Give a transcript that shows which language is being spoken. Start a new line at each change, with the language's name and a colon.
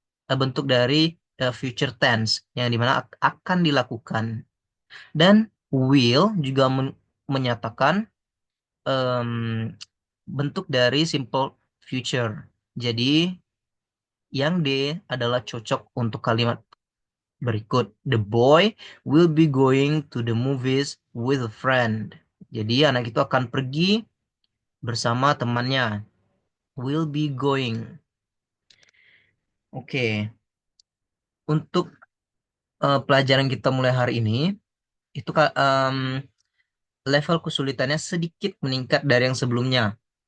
Indonesian: Bentuk dari future tense, yang dimana akan dilakukan. Dan will juga menyatakan bentuk dari simple future. Jadi, yang D adalah cocok untuk kalimat berikut.
English: The boy will be going to the movies with a friend.
Indonesian: Jadi, anak itu akan pergi bersama temannya.
English: Will be going.
Indonesian: Oke. Untuk pelajaran kita mulai hari ini, itu level kesulitannya sedikit meningkat dari yang sebelumnya.